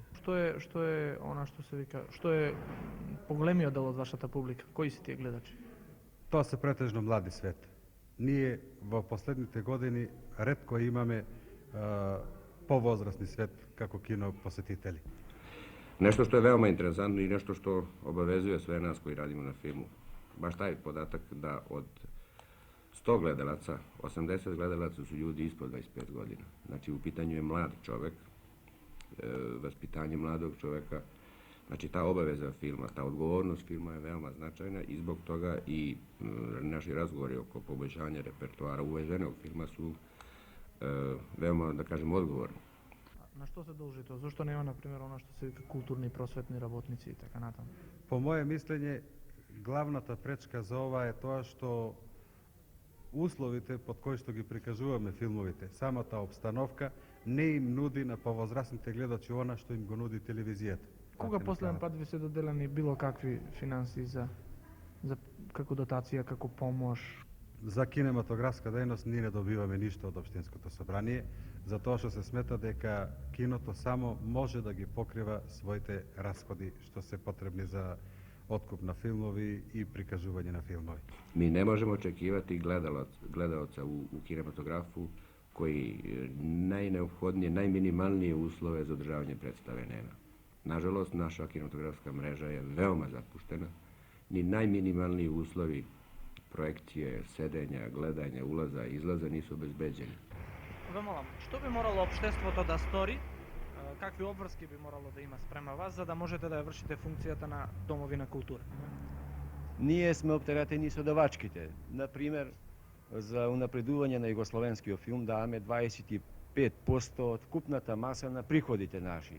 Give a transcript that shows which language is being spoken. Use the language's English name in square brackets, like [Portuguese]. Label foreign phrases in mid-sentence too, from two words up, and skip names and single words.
[Macedonian] Што е она што се вика, што е поголемиот дел од вашата публика? Кои си тие гледачи? Тоа се претежно млади свет. Ние во последните години ретко имаме повозрасни свет како кино посетители. [Serbian] Nešto što je veoma interesantno i nešto što obavezuje sve nas koji radimo na filmu. Baš taj podatak da od 100 gledalaca, 80 gledalaca su ljudi ispod 25 godina. Znači u pitanju je mlad čovek, vaspitanje mladog čoveka. Znači ta obaveza filma, ta odgovornost filma je veoma značajna i zbog toga i naši razgovori oko poboljšanja repertoara uveženog filma su veoma, da kažem, odgovorni. [Macedonian] На што се должи тоа? Зошто нема, например, она што се вика културни просветни работници и така натаму? По моје мислење, главната пречка за ова е тоа што условите под кои што ги прикажуваме филмовите, самата обстановка не им нуди на повозрасните гледачи она што им го нуди телевизијата. Кога последен пат ви се доделени било какви финанси за како дотација, како помош? За кинематографска дејност ние не добиваме ништо од општинското собрание, затоа што се смета дека киното само може да ги покрива своите расходи што се потребни за откуп на филмови и прикажување на филмови. [Serbian] Mi ne možemo očekivati gledalca u kinematografu koji najneophodnije, najminimalnije uslove za održavanje predstave nema. Nažalost, naša kinematografska mreža je veoma zapuštena. Ni najminimalniji uslovi projekcije, sedenja, gledanja, ulaza i izlaza nisu obezbeđeni. [Macedonian] Ве молам, што би морало општеството да стори, какви обврски би морало да има спрема вас, за да можете да ја вршите функцијата на домови на култура? Ние сме оптеретени со давачките. Например, за унапредување на југословенскиот филм даваме 25% од купната маса на приходите наши.